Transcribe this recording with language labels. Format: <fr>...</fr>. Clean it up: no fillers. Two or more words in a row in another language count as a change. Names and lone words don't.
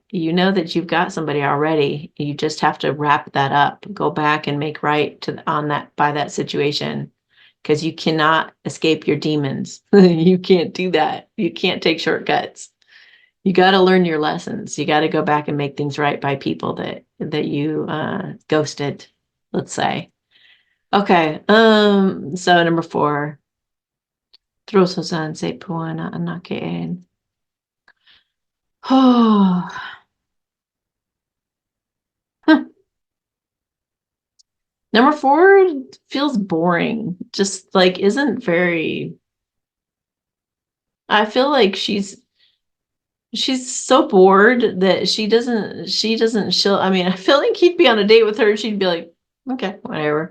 <en>You know that you've got somebody already. You just have to wrap that up, go back and make right to on that by that situation because you cannot escape your demons. You can't do that. You can't take shortcuts. You got to learn your lessons. You got to go back and make things right by people that you ghosted, let's say. Okay. So number 4. Trososan se puana anake. Oh. Number 4 feels boring. Just like isn't very. I feel like she's so bored that she doesn't she'll I mean, I feel like he'd be on a date with her and she'd be like, okay, whatever.</en>